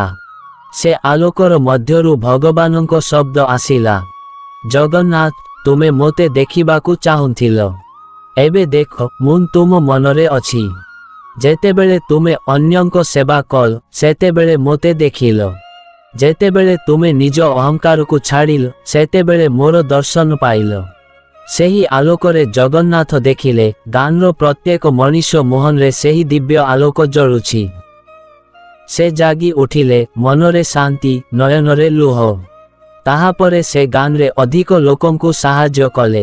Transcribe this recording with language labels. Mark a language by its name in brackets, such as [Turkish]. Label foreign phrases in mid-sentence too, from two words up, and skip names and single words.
[Odia] ସେ ଆଲୋକର ମଧ୍ୟରୁ ଭଗବାନଙ୍କ ଶବ୍ଦ ଆସିଲା, ଜଗନ୍ନାଥ ତୁମେ ମୋତେ ଦେଖିବାକୁ ଚାହୁଁଥିଲ, ଏବେ ଦେଖ ମୁଁ ତୁମ ମନରେ ଅଛି। ଯେତେବେଳେ ତୁମେ ଅନ୍ୟଙ୍କ ସେବା କଲ, ସେତେବେଳେ ମୋତେ ଦେଖିଲ। ଯେତେବେଳେ ତୁମେ ନିଜ ଅହଂକାର କୁ ଛାଡ଼ିଲ, ସେତେବେଳେ ମୋର ଦର୍ଶନ ପାଇଲ। ସେହି ଆଲୋକରେ ଜଗନ୍ନାଥ ଦେଖିଲେ, ଗାଁର ପ୍ରତ୍ୟେକ ମନୁଷ୍ୟ ମନ ରେ ସେହି ଦିବ୍ୟ ଆଲୋକ ଜଳୁଛି। ସେ ଜାଗି ଉଠିଲେ, ମନରେ ଶାନ୍ତି, ନୟନରେ ଲୁହ। ତାହା ପରେ ସେ ଗାଁରେ ଅଧିକ ଲୋକଙ୍କୁ ସାହାଯ୍ୟ କଲେ।